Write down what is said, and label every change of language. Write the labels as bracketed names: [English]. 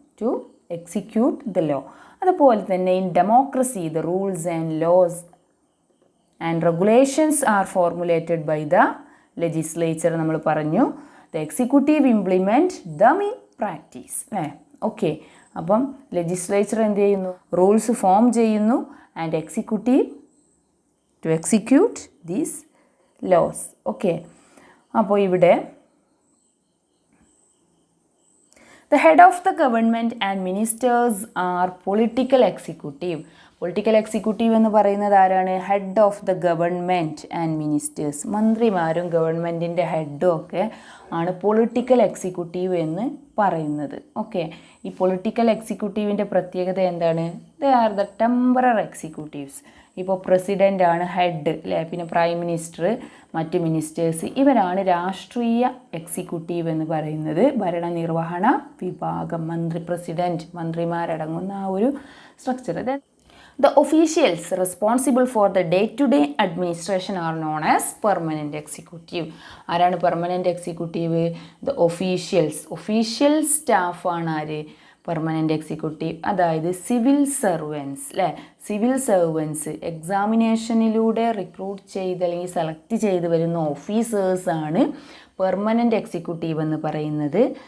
[English] To execute the law. [Malayalam] അതുപോലെ തന്നെ [English] In democracy the rules and laws and regulations are formulated by the legislature. [Malayalam] നമ്മൾ പറഞ്ഞു [English] The executive implement them in practice അല്ലേ. Okay, അപ്പം legislature [Malayalam] എന്ത് ചെയ്യുന്നു? [English] Rules form ചെയ്യുന്നു and executive to execute these laws. Okay, [Malayalam] അപ്പോൾ ഇവിടെ [English] the head of the government and ministers are political executive. Political executive [Malayalam] എന്ന് പറയുന്നത് ആരാണ്? [English] Head of the government and ministers. [Malayalam] മന്ത്രിമാരും ഗവൺമെൻറ്റിൻ്റെ ഹെഡും ഒക്കെ ആണ് പൊളിറ്റിക്കൽ എക്സിക്യൂട്ടീവ് എന്ന് പറയുന്നത്. ഓക്കെ, ഈ പൊളിറ്റിക്കൽ എക്സിക്യൂട്ടീവിൻ്റെ പ്രത്യേകത എന്താണ്? [English] They are the temporary executives. [Malayalam] ഇപ്പോൾ പ്രസിഡൻ്റ് ആണ് ഹെഡ് അല്ലേ, പിന്നെ പ്രൈം മിനിസ്റ്റർ, മറ്റ് മിനിസ്റ്റേഴ്സ്, ഇവരാണ് രാഷ്ട്രീയ എക്സിക്യൂട്ടീവ് എന്ന് പറയുന്നത്. ഭരണനിർവഹണ വിഭാഗം, പ്രസിഡൻറ്റ്, മന്ത്രിമാരടങ്ങുന്ന ആ ഒരു structure. [English] The officials responsible for the day-to-day administration are known as permanent executive. [Malayalam] ആരാണ് permanent executive? [English] The officials. [Malayalam] Official സ്റ്റാഫാണ് ആര്? പെർമനൻ്റ് എക്സിക്യൂട്ടീവ് അതായത് സിവിൽ സർവൻസ് അല്ലേ, സിവിൽ സർവൻസ് എക്സാമിനേഷനിലൂടെ റിക്രൂട്ട് ചെയ്ത് അല്ലെങ്കിൽ സെലക്ട് ചെയ്ത് വരുന്ന ഓഫീസേഴ്സാണ് പെർമനൻ്റ് എക്സിക്യൂട്ടീവ് എന്ന് പറയുന്നത്.